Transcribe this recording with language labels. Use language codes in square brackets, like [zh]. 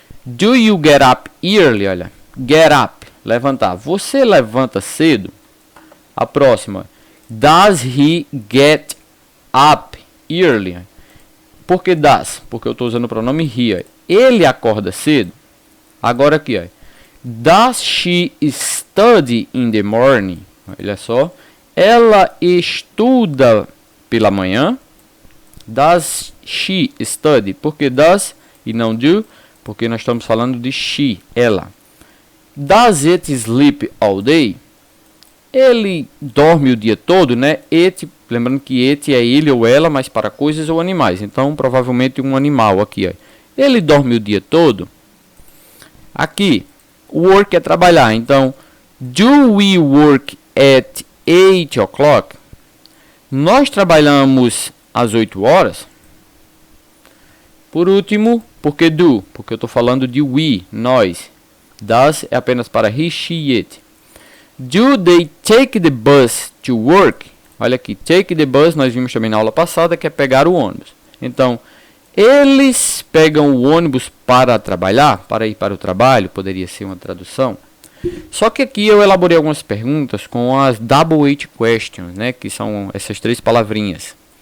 [en] Do you get up early? Olha, get up, levantar. [pt] Você levanta cedo? A próxima. [en] Does he get up early? [pt] Por que [en] does? [pt] Porque eu estou usando o pronome he. Olha. Ele acorda cedo? Agora aqui, olha. [en] Does she study in the morning? [pt] Olha só. Ela estuda pela manhã? [en] Does she study? [pt] Por que [en] does e não do? [pt] Porque nós estamos falando de she, ela. [en] Does it sleep all day? [pt] Ele dorme o dia todo, né? It, lembrando que it é ele ou ela, mas para coisas ou animais. Então, provavelmente um animal aqui. Ó. Ele dorme o dia todo? Aqui, work é trabalhar. [en] Então, do we work at 8 o'clock? [pt] Nós trabalhamos às 8 horas? Por último, por que do? Porque eu estou falando de we, nós. Does é apenas para he, she, it. [en] Do they take the bus to work? [pt] Olha aqui, take the bus, nós vimos também na aula passada, que é pegar o ônibus. Então, eles pegam o ônibus para trabalhar, para ir para o trabalho, poderia ser uma tradução. Só que aqui eu elaborei algumas perguntas com as double H questions, né, que são essas três palavrinhas.